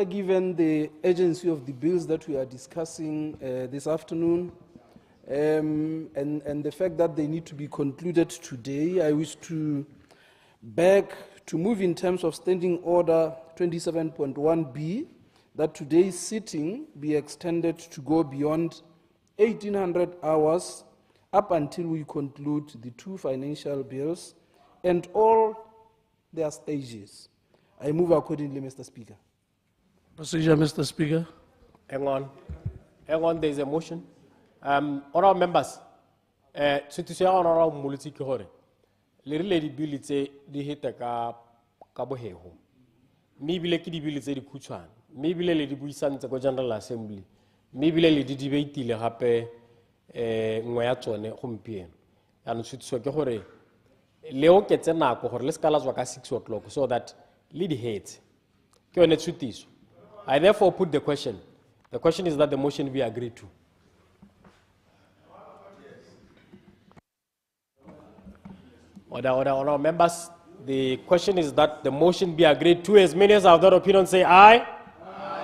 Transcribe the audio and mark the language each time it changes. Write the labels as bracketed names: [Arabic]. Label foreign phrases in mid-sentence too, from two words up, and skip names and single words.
[English] Given the urgency of the bills that we are discussing this afternoon and the fact that they need to be concluded today, I wish to beg to move in terms of Standing Order 27.1b that today's sitting be extended to go beyond 1800 hours up until we conclude the two financial bills and all their stages. I move accordingly, Mr. Speaker. Procedure, Mr. Speaker. Hang on, there is a motion. [Tswana] Honorable members, Honorable Muluti ke gore le rile di bill tse di heta ka bohego mme ebile ke di bill tse di khutshwane mme ebile le di buisantse go General Assembly mme ebile le di debateile gape nngwe ya tsone gompieno ya ntshutiso ke gore le oketse nako gore le ska la tswa ka [English] 6 o'clock so that lead heads. I therefore put the question. The question is that the motion be agreed to. Order, members. The question is that the motion be agreed to. As many as have that opinion say aye.